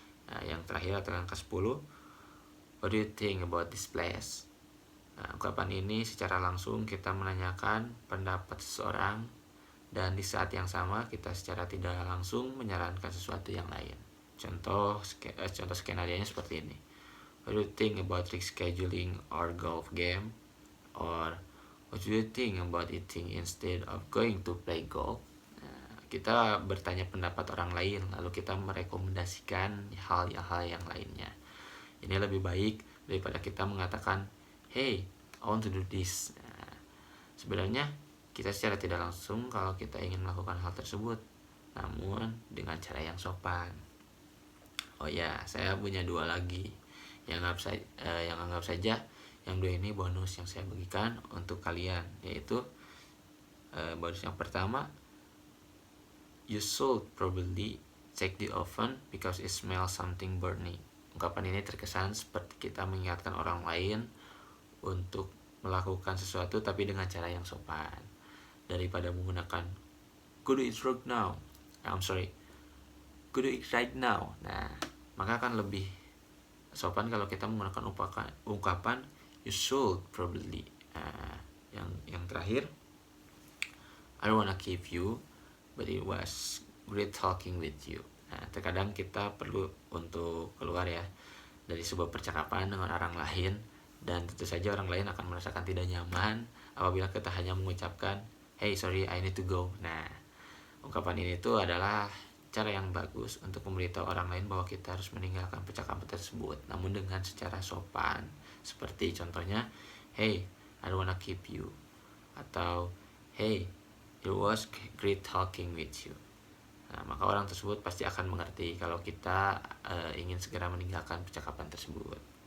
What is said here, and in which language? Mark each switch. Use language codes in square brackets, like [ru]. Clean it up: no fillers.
[id] Nah, yang terakhir adalah angka 10. [en] What do you think about this place? [id] Nah, ungkapan ini secara langsung kita menanyakan pendapat seseorang, dan di saat yang sama kita secara tidak langsung menyarankan sesuatu yang lain. Contoh skenario-nya seperti ini. [en] What do you think about rescheduling our golf game? Or what do you think about eating instead of going to play golf? Nah, [id] kita bertanya pendapat orang lain, lalu kita merekomendasikan hal-hal yang lainnya. Ini lebih baik daripada kita mengatakan, [en] hey, I want to do this. [id] Nah, sebenarnya kita secara tidak langsung kalau kita ingin melakukan hal tersebut, namun dengan cara yang sopan. Oh ya, saya punya 2 lagi yang anggap saja yang 2 ini bonus yang saya bagikan untuk kalian, yaitu bonus yang pertama, [en] you should probably check the oven because it smells something burning. [id] Ungkapan ini terkesan seperti kita mengingatkan orang lain untuk melakukan sesuatu tapi dengan cara yang sopan, daripada menggunakan [en] go do it right now. Go do it right now. [id] Nah, maka akan lebih sopan kalau kita menggunakan ungkapan [en] you should probably. [id] Yang terakhir, [en] I don't wanna keep you, but it was great talking with you. [id] Nah, terkadang kita perlu untuk keluar ya dari sebuah percakapan dengan orang lain, dan tentu saja orang lain akan merasakan tidak nyaman apabila kita hanya mengucapkan, [en] hey sorry I need to go. [id] Nah, ungkapan ini tuh adalah cara yang bagus untuk memberitahu orang lain bahwa kita harus meninggalkan percakapan tersebut, namun dengan secara sopan. Seperti contohnya, [en] hey, I don't wanna keep you, atau hey, it was great talking with you. [id] Nah, maka orang tersebut pasti akan mengerti kalau kita ingin segera meninggalkan percakapan tersebut.